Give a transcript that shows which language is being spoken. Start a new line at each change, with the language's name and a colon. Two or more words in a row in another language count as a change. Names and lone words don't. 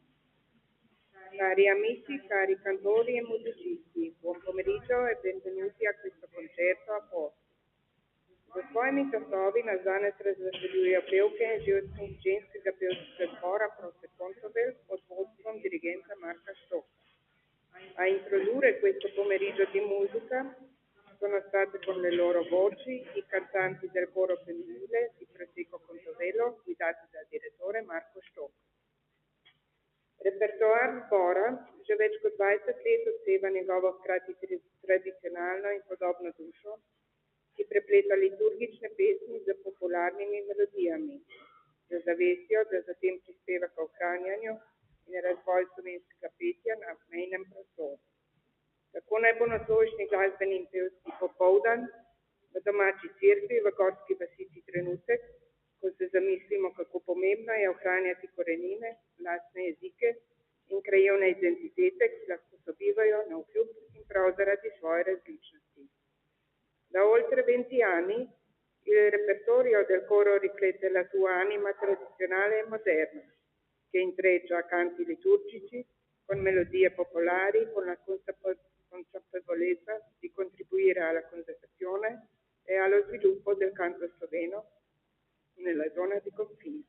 Italian: Cari amici, cari cantori e musicisti, buon pomeriggio e benvenuti a questo concerto a posto.
Slovenian: Za svojimi glasovi nas danes razveseljujejo pevke ženskega pevskega zbora Proste Controvel pod vodstvom dirigenta Marka Stocca.
Italian: A introdurre questo pomeriggio di musica sono state con le loro voci i cantanti del coro femminile di Prosecco Controvello guidati dal direttore Marko Stocca.
Slovenian: Repertoar zbora že več kot 20 let odseva njegovo hkrati tradicionalno in podobno dušo, ki prepleta liturgične pesmi z popularnimi melodijami, z zavestjo, da zatem prispeva k ohranjanju in razvoju slovenskega petja na mejnem prostoru. Tako naj bo nocojšnji glasbeni in pevski popoldan v domači cerkvi v gorski vasici trenutek, ko se zamislimo, kako pomembno je ohranjati korenine, lastne jezike in krajevne identitete, ki lahko sobivajo navkljub in prav zaradi svoje različnosti.
Italian: Da oltre 20 anni il repertorio del coro riflette la sua anima tradizionale e moderna, che intreccia canti liturgici con melodie popolari, con la consapevolezza di contribuire alla conservazione e allo sviluppo del canto sloveno nella zona di confine.